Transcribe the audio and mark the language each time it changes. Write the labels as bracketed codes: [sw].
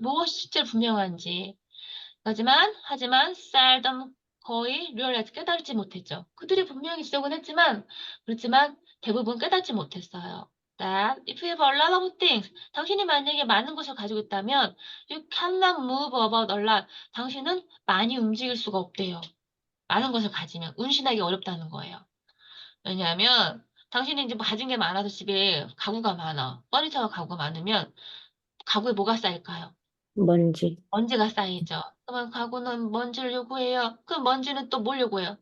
[ko] 무엇이 실제로 분명한지. 하지만 seldom 거의 realize 깨달지 못했죠. 그들이 분명히 지적은 그렇지만 대부분 깨닫지 못했어요. [en] That if you have a lot of things, [ko] 당신이 만약에 많은 것을 가지고 있다면 [en] you cannot move about a lot. [ko] 당신은 많이 움직일 수가 없대요. 많은 것을 가지면 운신하기 어렵다는 거예요. 왜냐하면 당신이 이제 뭐 가진 게 많아서 집에 가구가 많아. 퍼니처가 가구가 많으면 가구에 뭐가 쌓일까요? 먼지, 먼지가 쌓이죠. 그러면 가구는 먼지를 요구해요. 그 먼지는 또 뭘 요구해요?